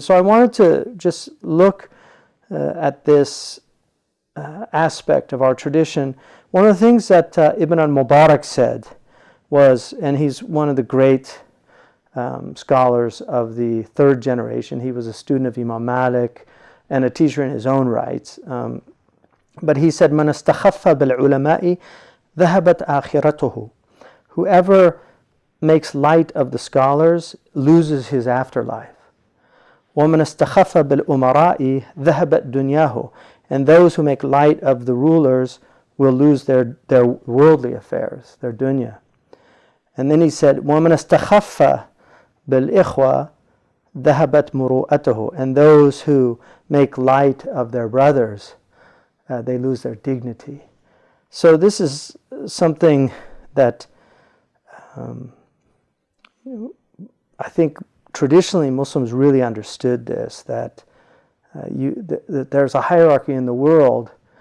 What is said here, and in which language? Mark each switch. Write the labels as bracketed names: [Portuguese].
[English] So I wanted to just look at this aspect of our tradition. One of the things that Ibn al-Mubarak said was, and he's one of the great scholars of the third generation. He was a student of Imam Malik and a teacher in his own right. But he said, [Arabic] مَنْ اسْتَخَفَّ بِالْعُلَمَاءِ ذَهَبَتْ آخِرَتُهُ. [English] Whoever makes light of the scholars loses his afterlife. [Arabic] وَمَنْ اسْتَخَفَّ بِالْأُمَرَاءِ ذَهَبَتْ دُنْيَاهُ. [English] And those who make light of the rulers will lose their worldly affairs, their dunya. And then he said, [Arabic] وَمَنْ اسْتَخَفَّ بِالْإِخْوَةِ ذَهَبَتْ مُرُوءَتُهُ. [English] And those who make light of their brothers, they lose their dignity. So this is something that I think traditionally Muslims really understood this, that there's a hierarchy in the world,